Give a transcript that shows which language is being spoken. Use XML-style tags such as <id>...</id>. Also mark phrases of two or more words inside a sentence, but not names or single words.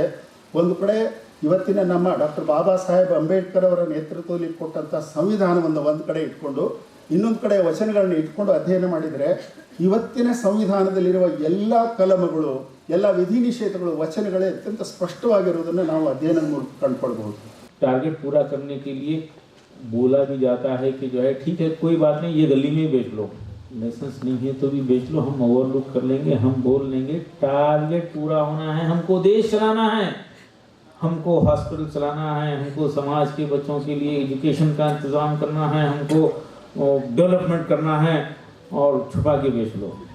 <kn>ಒಂದು ಕಡೆ ಇವತ್ತಿನ ನಮ್ಮ ಡಾಕ್ಟರ್ ಬಾಬಾ ಸಾಹೇಬ್ ಅಂಬೇಡ್ಕರ್ ಅವರ ನೇತೃತ್ವದಲ್ಲಿ ಕೊಟ್ಟಂಥ ಸಂವಿಧಾನವನ್ನು ಒಂದು ಕಡೆ ಇಟ್ಕೊಂಡು, ಇನ್ನೊಂದು ಕಡೆ ವಚನಗಳನ್ನು ಇಟ್ಕೊಂಡು ಅಧ್ಯಯನ ಮಾಡಿದರೆ ಇವತ್ತಿನ ಸಂವಿಧಾನದಲ್ಲಿರುವ ಎಲ್ಲ ಕಲಮಗಳು, ಎಲ್ಲ ವಿಧಿ ನಿಷೇಧಗಳು ವಚನಗಳೇ ಅತ್ಯಂತ ಸ್ಪಷ್ಟವಾಗಿರುವುದನ್ನು ನಾವು ಅಧ್ಯಯನ ಮೂಲಕ ಕಂಡುಕೊಳ್ಬಹುದು.</kn> <hi>टारगेट पूरा करने के लिए बोला भी जाता है कि जो है ठीक है, कोई बात नहीं, ये गली में बेच लो, लाइसेंस नहीं है तो भी बेच लो, हम ओवरलुक कर लेंगे, हम बोल लेंगे। टारगेट पूरा होना है, हमको देश चलाना है, हमको हॉस्पिटल चलाना है, हमको समाज के बच्चों के लिए एजुकेशन का इंतज़ाम करना है, हमको डेवलपमेंट करना है और छुपा के बेच लो।</hi>